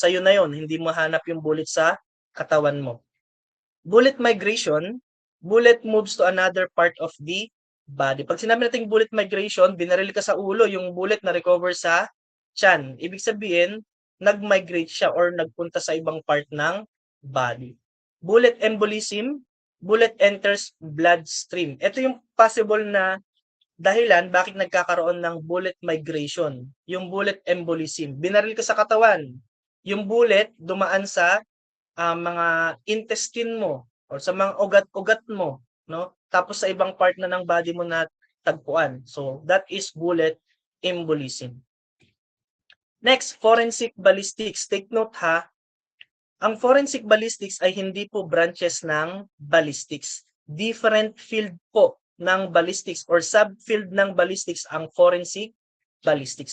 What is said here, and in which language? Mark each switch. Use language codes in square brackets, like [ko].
[tl] Sa'yo na yun, hindi mo hanap yung bullet sa katawan mo. [en] Bullet migration, bullet moves to another part of the body. [tl] Pag sinabi natin bullet migration, binaril ka sa ulo, yung bullet na recover sa tiyan. Ibig sabihin, nag-migrate siya or nagpunta sa ibang part ng body. [en] Bullet embolism, bullet enters bloodstream. [tl] Ito yung possible na dahilan bakit nagkakaroon ng bullet migration, yung bullet embolism. Binaril ka sa katawan, yung bullet dumaan sa mga intestine mo or sa mga ugat-ugat mo, no? Tapos sa ibang part na ng body mo na tagpuan. [en] So that is bullet embolism. [tl] Next, forensic ballistics. [en] Take note [tl] ha, ang forensic ballistics ay hindi po branches ng ballistics. Different field po ng ballistics or subfield ng ballistics ang forensic ballistics.